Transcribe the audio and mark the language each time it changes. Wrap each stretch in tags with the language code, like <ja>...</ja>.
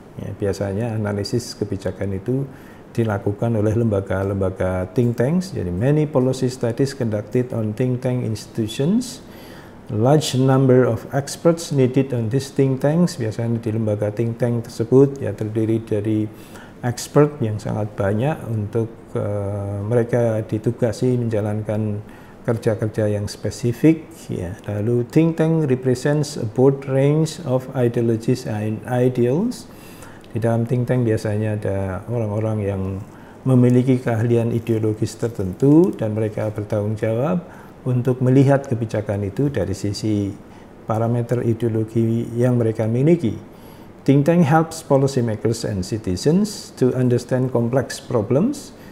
<id>Ya, biasanya analisis kebijakan itu dilakukan oleh lembaga-lembaga think tanks. Jadi</id> <en>many policy studies conducted on think tank institutions. Large number of experts needed on these think tanks.</en> <id>Biasanya di lembaga think tank tersebut ya terdiri dari expert yang sangat banyak untuk mereka ditugasi menjalankan kerja-kerja yang spesifik. Ya. Lalu</id> <en>think tank represents a broad range of ideologies and ideals.</en> <id>Di dalam think tank biasanya ada orang-orang yang memiliki keahlian ideologis tertentu dan mereka bertanggung jawab untuk melihat kebijakan itu dari sisi parameter ideologi yang mereka miliki.</id> <en>Think tank helps policymakers and citizens to understand complex problems.</en>